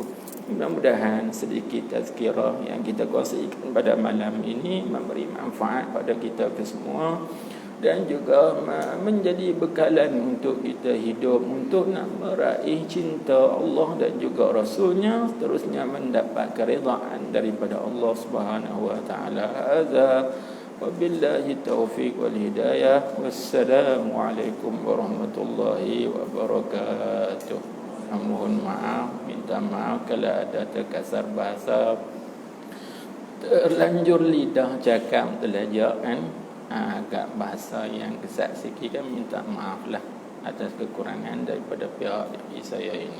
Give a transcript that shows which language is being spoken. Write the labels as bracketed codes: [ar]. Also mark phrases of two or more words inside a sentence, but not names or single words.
[ms] Mudah-mudahan sedikit tazkirah yang kita kongsikan pada malam ini memberi manfaat pada kita kesemua dan juga menjadi bekalan untuk kita hidup untuk nak meraih cinta Allah dan juga Rasulnya, seterusnya mendapat keridaan daripada Allah [ar] سبحانه وتعالى. هذا وبالله التوفيق والهداية. والسلام عليكم ورحمة الله وبركاته. [ms] Mohon maaf, minta maaf kalau ada terkasar bahasa, terlanjur lidah cakap terlajak kan. Agak bahasa yang kesat sikit kan, minta maaf lah atas kekurangan daripada pihak saya ini.